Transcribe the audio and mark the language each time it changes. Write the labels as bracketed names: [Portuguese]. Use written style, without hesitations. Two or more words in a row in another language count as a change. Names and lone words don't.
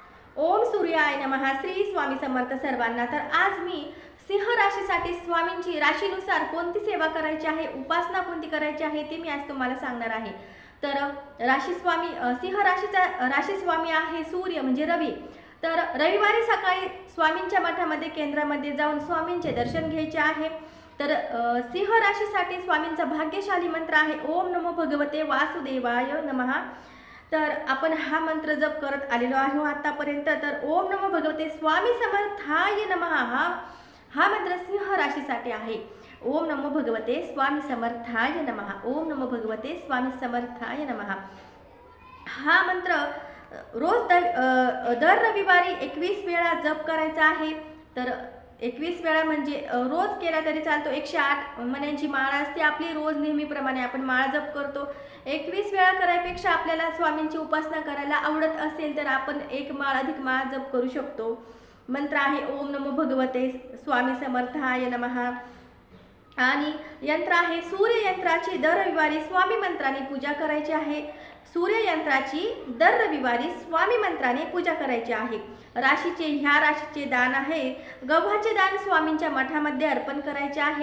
[Sanskrit] ओम सूर्याय नमः। [Marathi] श्री स्वामी समर्थ सर्वांना। तर आज मी सिंह राशीसाठी स्वामींची राशीनुसार कोणती सेवा करायची आहे, उपासना कोणती करायची आहे ते मी आज तुम्हाला सांगणार आहे। तर राशी स्वामी सिंह राशीचा राशी स्वामी आहे सूर्य म्हणजे रवी। तर रविवारी सकाळी स्वामींच्या मठामध्ये केंद्रामध्ये जाऊन स्वामींचे दर्शन घ्यायचे आहे। तर सिंह राशीसाठी स्वामींचा भाग्यशाली मंत्र आहे [Sanskrit] ओम नमो भगवते वासुदेवाय नमः। [Marathi] तर आपण हा मंत्र जप करत आलेलो आहोत आतापर्यंत। तर [Sanskrit] ओम नमो भगवते स्वामी समर्थाय नमः [Marathi] हा मंत्र सिंह राशीसाठी आहे। [Sanskrit] ओम नमो भगवते स्वामी समर्थाय नमः। ओम नमो भगवते स्वामी समर्थाय नमः [Marathi] हा मंत्र रोज दर रविवारी 21 वेळा जप करायचा आहे। तर 21 वेळा म्हणजे रोज केला तरी चालतो। 108 मण्यांची माळ असते आपली, रोज नेहमीप्रमाणे आपण माळ जप करतो। 21 वेळा करायपेक्षा आपल्याला स्वामींची उपासना करायला आवडत असेल तर आपण एक माळ अधिक माळ जप करू शकतो। मंत्र आहे [Sanskrit] ओम नमो भगवते स्वामी समर्थाय नमः। [Marathi] आणि यंत्र आहे सूर्य यंत्राची दर रविवारी स्वामी मंत्राने पूजा करायची आहे। सूर्य यंत्राची दर रविवारी स्वामी मंत्राने पूजा करायची आहे। ह्या राशीचे दान आहे गव्हाचे दान स्वामींच्या मठामध्ये अर्पण करायचे आहे।